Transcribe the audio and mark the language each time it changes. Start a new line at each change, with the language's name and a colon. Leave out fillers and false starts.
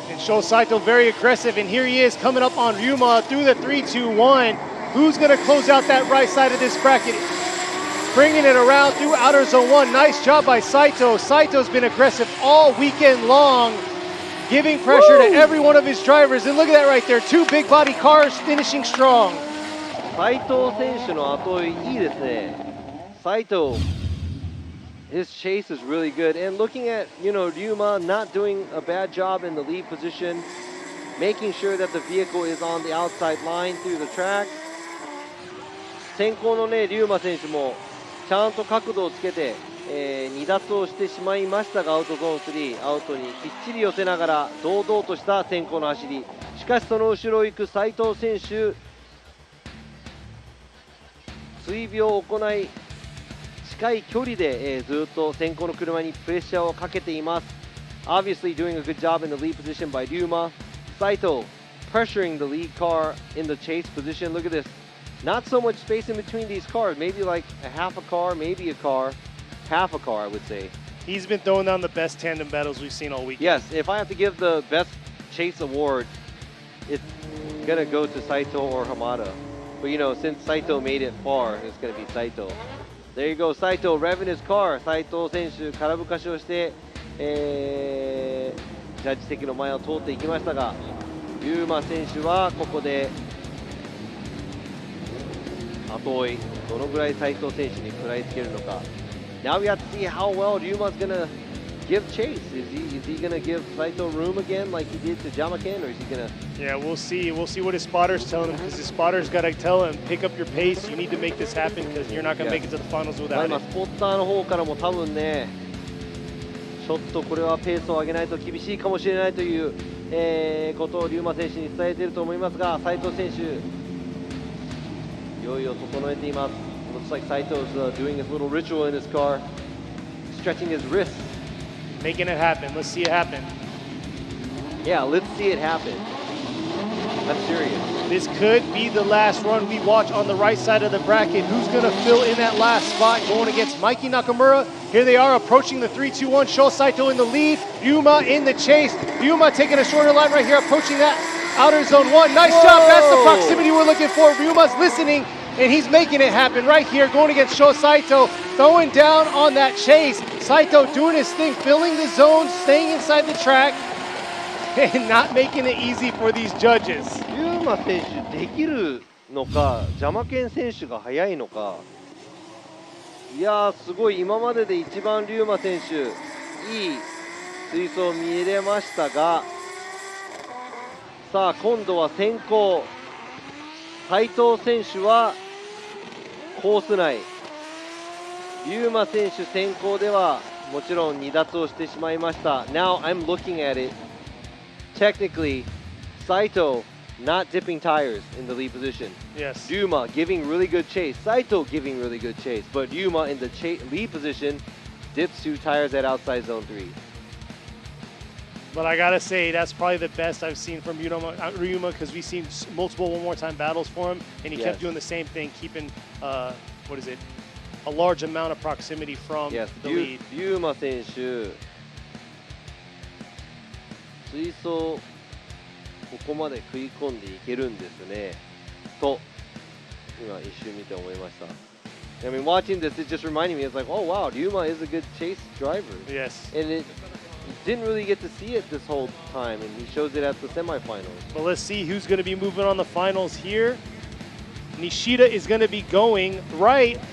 English: And Sho Saito very aggressive, and here he is coming up on Ryuma through the 3-2-1. Who's gonna close out that right side of this bracket? Bringing it around through outer zone 1. Nice job by Saito. Saito's been aggressive all weekend long, giving pressure to every one of his drivers. And look at that right there. 2 big body cars finishing strong.
Japanese: 斉藤選手の後追いいいですね。
English: 斉藤 his chase is really good. And looking at, Ryuma not doing a bad job in the lead position, making sure that the vehicle is on the outside line through the track.
Japanese: 先行のね、Ryuma選手もちゃんと角度をつけて、離脱をしてしまいましたが、アウトゾーン3、アウトにきっちり寄せながら堂々とした先行の走り。しかしその後ろを行く斉藤選手、追尾を行い、近い距離で、ずっと先行の車にプレッシャーをかけています。
English: Obviously doing a good job in the lead position by Ryuma. Saito pressuring the lead car in the chase position. Look at this. Not so much space in between these cars, maybe like a half a car, maybe a car, half a car, I would say. He's been throwing down the best tandem battles we've seen all weekend. Yes, if I have to give the best chase award, it's going to go to Saito or Hamada. But since Saito made it far, it's going to be Saito. There you go, Saito revving his car.
Japanese: Saito 選手、空ぶかしをして、ジャッジ席の前を通っていきましたが、Ryuma選手はここで後追い、どのぐらい斉藤選手に食らいつけるのか。
English: Now we have to see how well Ryuma's gonna give chase. Is he gonna give Saito room again like he did to Jamaken, or is he gonna? Yeah, we'll see. We'll see what his spotter's telling him, because his spotter's got to tell him, pick up your pace. You need to make this happen, because you're not gonna make it to the finals without it.
Japanese: スポッターの方からも多分ね、ちょっとこれはペースを上げないと厳しいかもしれないという、ことをRyuma選手に伝えていると思いますが、斉藤選手。いよいよ整えています。
English: Looks like Saito's doing his little ritual in his car, stretching his wrists. Making it happen. Let's see it happen. Yeah, let's see it happen. That's serious. This could be the last run we watch on the right side of the bracket. Who's going to fill in that last spot going against Mikey Nakamura? Here they are approaching the 3-2-1. Sho Saito in the lead. Ryuma in the chase. Ryuma taking a shorter line right here, approaching that outer zone 1. Nice job. That's the proximity we're looking for. Ryuma's listening, and he's making it happen right here, going against Sho Saito, throwing down on that chase. Saito doing his thing, filling the zone, staying inside the track, and not making it easy for these judges.
Japanese: Ryuma 選手できるのか、ジャマケン選手が速いのか。いやー、すごい、今までで一番Ryuma選手いい水槽見れましたが、さあ今度は先行、斉藤選手はコース内、龍馬選手先行ではもちろん離脱をしてしまいました。
English: Now I'm looking at it, technically Saito not dipping tires in the lead position. Yes. Ryuma giving really good chase, Saito giving really good chase, but Ryuma in the lead position dips 2 tires at outside zone 3. But I gotta say, that's probably the best I've seen from Ryuma, because we've seen multiple one more time battles for him, and he kept doing the same thing, keeping a large amount of proximity from the lead.
Japanese: Ryuma 選手、水槽ここまで食い込んでいけるんですねと今一瞬見て思いました。
English: I mean, watching this, it just reminded me, it's like, oh wow, Ryuma is a good chase driver. Yes. And it didn't really get to see it this whole time, and he shows it at the semifinals. Well, let's see who's going to be moving on the finals here. Nishida is going to be going right.